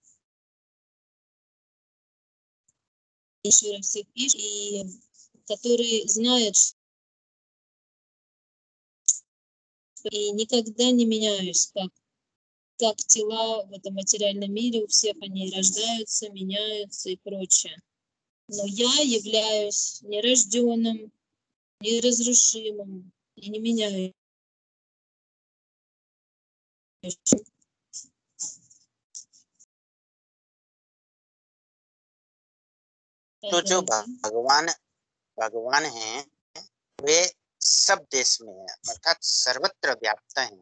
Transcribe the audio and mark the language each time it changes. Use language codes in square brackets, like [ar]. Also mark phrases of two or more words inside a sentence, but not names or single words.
[ru] Ишвара всех и который знает, и никогда не меняюсь, как тела в этом материальном мире, у всех они рождаются, меняются и прочее. Но я являюсь нерожденным, неразрушимым и не меняющим. [hi] तो जो भगवान भगवान हैं वे सब देश में है, अर्थात सर्वत्र व्याप्त हैं।